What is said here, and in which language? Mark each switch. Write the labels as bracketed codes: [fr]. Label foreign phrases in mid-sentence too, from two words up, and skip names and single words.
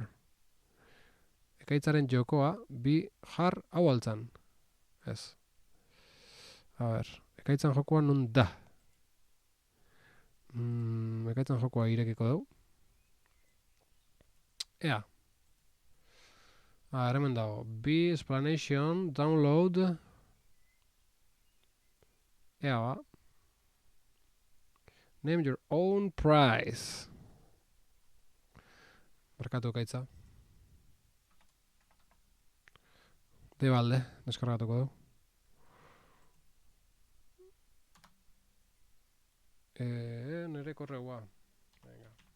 [eu] Ekaitzaren jokoa, jar hau altzan. Ez. A ber, ekaitzan jokoa nun da. Ekaitzan jokoa irekiko dugu. Ea. Hemen dago. [en] Explanation, download. [eu] Ea ba. [en] Name your own price. [eu] Markatu ekaitza. Debalde, deskargatuko dugu. Nere korreua. Venga.